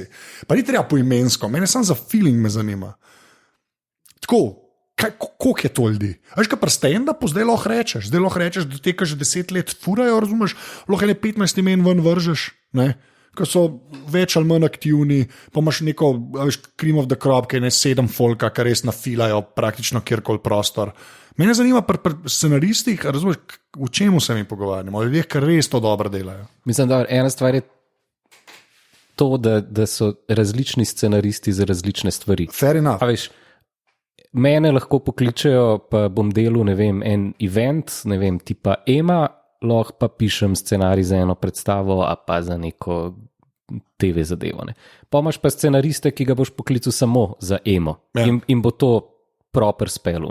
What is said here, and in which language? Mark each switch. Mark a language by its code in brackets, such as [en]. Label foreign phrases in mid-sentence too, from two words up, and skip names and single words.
[sl] Pa ni treba poimensko, mene samo za feeling me zanima. Tako, koliko je to ljudi? Veš, kaj pri stand-upu zdaj lahko rečeš, da te, ki že 10 let furajo, razumeš, lahko ne 15 imen ven vržeš, ne? Ko so več ali manj aktivni, pa imaš neko, veš, [en] cream of the crop, [sl] ki je ne 7 folka, ki res nafilajo praktično kjerkoli prostor. Mene zanima pri scenaristih, razumeš, v čemu se mi pogovarjamo, ljudje, ki res to dobro delajo. Mislim, da ena stvar je to, da so različni scenaristi za različne stvari. [en] Fair enough. [sl] A veš, mene lahko pokličejo, pa bom delal, ne vem, en event, ne vem, tipa Ema, lahko pa pišem scenarij za eno predstavo, a pa za neko TV zadevo. Ne. Pa imaš pa scenariste, ki ga boš poklical samo za Emo, in bo to proper spelu.